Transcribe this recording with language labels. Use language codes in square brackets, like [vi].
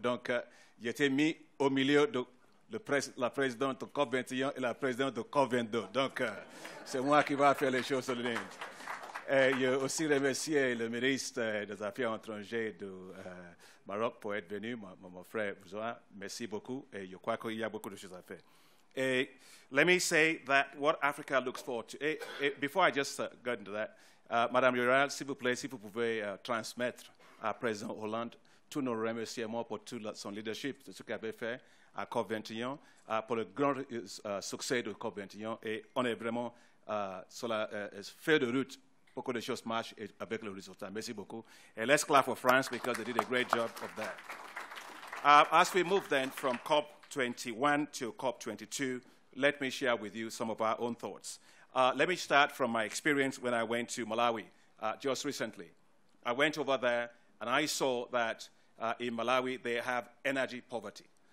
[fr] Donc, j'étais mis au milieu de la présidente de COP21 et la présidente de COP22. Donc, c'est moi qui vais faire les choses sur le ligne. Et je aussi remercier le ministre des Affaires étrangères du Maroc pour être venu, mon frère Bouzoua. Merci beaucoup. Et je crois qu'il y a beaucoup de choses à faire. [en] And let me say that what Africa looks forward to. Before I just go into that, [fr] Madame Royal, s'il vous plaît, si vous pouvez transmettre à Président Hollande tous nos remerciements pour tout son leadership, de ce qu'il avait fait à COP21, pour le grand succès de COP21. Et on est vraiment sur la feuille de route. Beaucoup de choses marchent avec le résultat. Merci beaucoup. [en] And let's clap for France because they did a great job of that. As we move then from COP21 to COP22, let me share with you some of our own thoughts. Let me start from my experience when I went to Malawi just recently. I went over there and I saw that in Malawi they have energy poverty.